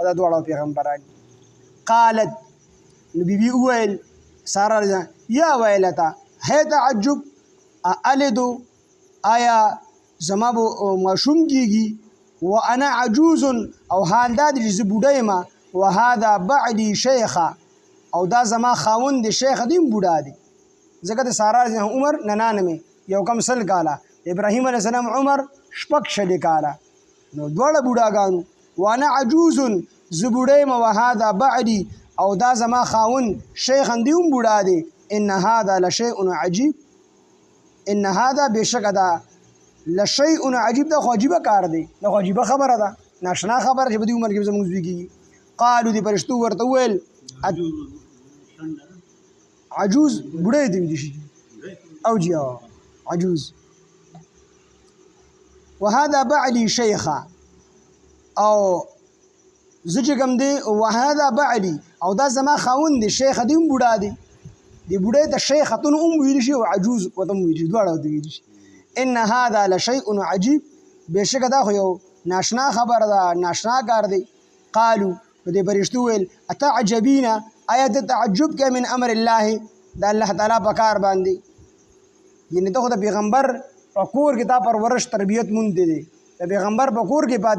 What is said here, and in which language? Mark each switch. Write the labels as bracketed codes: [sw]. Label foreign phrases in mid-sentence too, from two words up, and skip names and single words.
[ps] دا دواړه پیغمبران قالت نو بیبي وویل ساره رضی الله [ar] یا ویلته [ps] هی تعجب الدو آیا زما به ماشوم کېږي [ar] وانا عجوز [ps] او حال دا دی چې زه بوډه یم [ar] وهذا بعدي شیخه [ps] او دا زما خاوند دی شیخ دی بوډا دی ځکه د ساره عمر 99 یو کم سل کاله ابراهیم [ar] علیه السلام [ps] عمر شپږ شلې کاله نو دواړه بوډاګانو [ar] وانا عجوز [ps] زه بوډه یم [ar] وهذا بعدي [ps] او دا زما خاوند شیخ دی هم بوډا دی [ar] ان هذا لشیء عجیب ان هذا [ps] بشک دا [ar] لشیء عجیب [ps] دا خو عجیبه کار دی دا خو عجیبه خبره ده ناشنا خبره چې په دې عمر کې زموږ زوی کېږي قالو دې فرشتو ورته وویل عجوز بوډۍ ته ویلی شي او جی عجوز [ar] وهذا بعلي شیخه [ps] او زه چې کوم دی [ar] وهذا بعلي [ps] او دا زما خاوند دی شیخ دی هم بوډا دی دی بوډۍ ته شیختون هم ویلی شي او عجوز ورته هم ویلی شي دواړه ورته ویلی شي [ar] ان هذا لشیء عجیب [ps] بېشکه دا خو یو ناشنا خبره ده ناشنا کار دی قالو نو دې فرشتو ویل اتعجبین آیا ته تعجب کوې [ar] من امر الله [ps] د الله تعالی په کار باندې یعنې ته خو د پیغمبر په کور کې تا پرورش تربیت موندې دی د پیغمبر په کور کې پاتې